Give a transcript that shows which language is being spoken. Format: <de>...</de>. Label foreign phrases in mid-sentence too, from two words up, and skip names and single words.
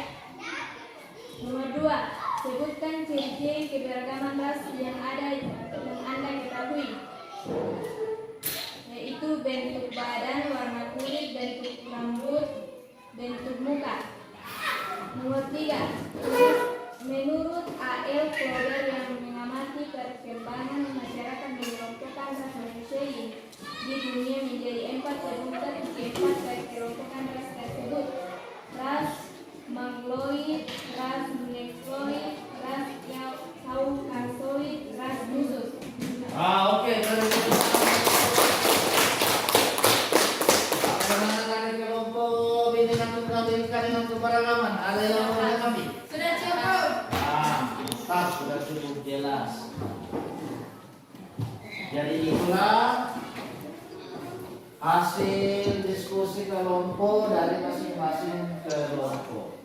<id>Nomor 2, sebutkan ciri-ciri keberagaman ras yang Anda ketahui, yaitu bentuk badan, warna kulit, bentuk rambut, bentuk muka. Nomor 3, menurut A.L. Klober yang mengamati perkembangan masyarakat mengelompokkan ras manusia di dunia menjadi 4, sebutkan 4 perkelompokan ras tersebut: ras Mongoloid, ras Negroid, ras Kaukasoid, ras Khusus. Oke, bagaimana dari kelompok Bhinneka Tunggal Ika dengan keberagaman, ada yang mau ditanggapi? Sudah cukup. Mantap, sudah cukup jelas. Jadi itulah hasil diskusi kelompok dari masing-masing kelompok.</id>